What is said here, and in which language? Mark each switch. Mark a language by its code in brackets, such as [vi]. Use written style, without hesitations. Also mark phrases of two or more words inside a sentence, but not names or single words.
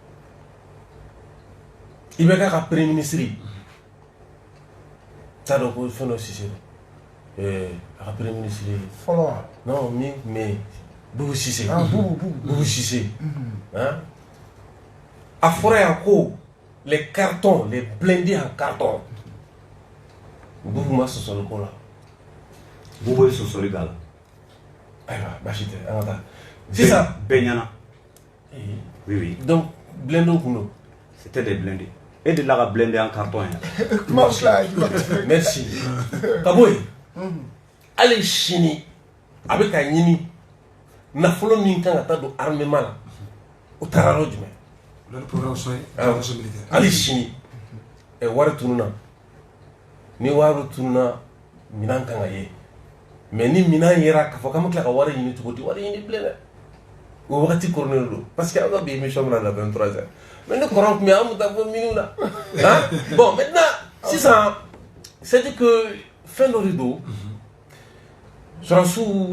[bm] IBK ka [fr] premier ministre [bm] t'a dɔn ko fɛn dɔ Cissé a ka [fr] premier ministre [bm] fɔlɔ wa? [fr] Non, mais Boubou Cissé. Boubou Cissé. [bm] A fɔra yan ko [fr] les cartons, les blindés en carton. [bm] Boubou ma sɔsɔli ko la. Boubou ye sɔsɔli k'a la. Ayiwa, baasi tɛ, an ka taa. Sisan bɛɛ ɲɛna. Oui, oui. Donc blindés kun don. [fr] C'était des blindés. Et de là ka blindé en carton yan. [bm] Merci. Ka bɔ yen. Hali sini a bɛ ka ɲini nafolo min kan ka taa don armement la o taara yɔrɔ jumɛn? [fr] Le programme soin militaire. [bm] Hali sini wari tununa ni wari tununa minɛn kan ka ye mais ni minɛn yera k'a fɔ k'an bɛ tila ka wari ɲini cogo di wari ɲini bilen dɛ o wagati koronnen don [fr] parce que [bm] an ka bi émission bɛna na 23h mais ni courant tun bɛ yen an bɛ taa fɔ minuit la [fr] bon maintenant [bm] sisan [fr] c'est dire que [bm] fɛn dɔ de don sɔrɔsiw